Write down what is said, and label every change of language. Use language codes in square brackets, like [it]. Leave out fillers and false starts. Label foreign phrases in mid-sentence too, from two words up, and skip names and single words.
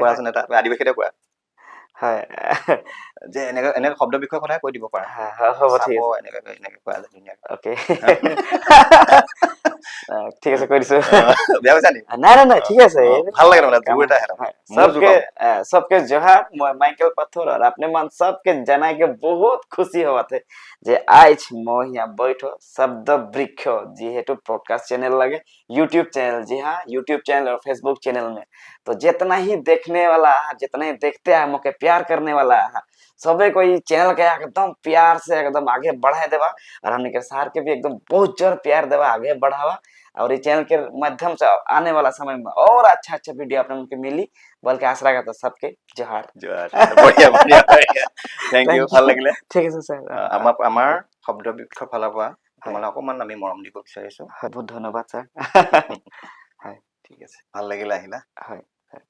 [as] কোৱাচোন এটা আদিবাসীতে কোৱা হয় যে এনেকৈ এনেকৈ শব্দ বিষয়ৰ কথাই কৈ দিব পাৰা। হয় হ'ব চাব, ঠিক আছে এনেকৈ এনেকৈ কোৱা যায় ধুনীয়াকৈ। অ'কে ঠিক আছে কৈ দিছো। বেয়া পাইছা নেকি? নাই নাই নাই ঠিক আছে। ভাল লাগে মানে, জোৰ এটা আহে তাৰমানে। মোৰ জোৰ [sck] सबके [as] পাব। [sck] सबके जोहार, मैं माइकल पत्थर और अपने मन सबके जनाई के बहुत खुशी हुआ थे जे आज मैं यहाँ बैठो शब्द वृक्ष जेहेतु पॉडकास्ट चैनल लगे, यूट्यूब चैनल, जी हाँ यूट्यूब चैनल और फेसबुक चैनल में, तो जितना ही देखने वाला है, जितना ही देखते हैं मोके प्यार करने वाला है, सबे को ये चैनल के एकदम प्यार से एकदम आगे बढ़ा देवा और हमने के सार के भी एकदम बहुत जोर प्यार देवा, आगे बढ़ावा। और ये चैनल के माध्यम से आने वाला समय में और अच्छा अच्छा वीडियो अपने उनके मिली, बल्कि आशा करता सबके जोहार। [hi] बढ़िया बढ़िया बढ़िया, [en] thank you, [as] ভাল লাগিলে। ঠিক আছে স্যার। আমাৰ শব্দ বৃক্ষৰ ফালৰ পৰা হয় তোমালৈ অকণমান আমি মৰম দিব বিচাৰিছো। হয় বহুত ধন্যবাদ স্যার। হয় ঠিক আছে, ভাল লাগিলে আহিলা। হয়